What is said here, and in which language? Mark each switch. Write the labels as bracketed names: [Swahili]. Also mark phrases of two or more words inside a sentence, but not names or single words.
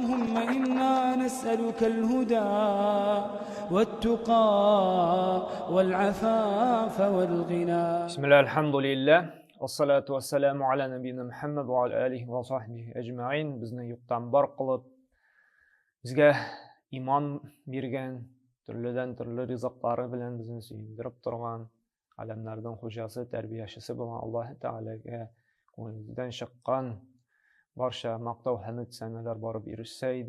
[Arabic] اللهم إنا نسألك الهدى والتقى والعفاف والغنى. بسم الله الحمد لله والصلاة والسلام على نبينا محمد وعلى آله وصحبه أجمعين. [Uzbek] Bizni yuqdan bar qilib, bizga iman bergan, turlidan-turli rizqlari bilan bizni suyundirib turgan, alamlardan xo'jasi, tarbiyachisi bo'lgan Alloh taolaga ko'ngildan chiqqan barcha maqtov hamd sanalar borib erishsaydi.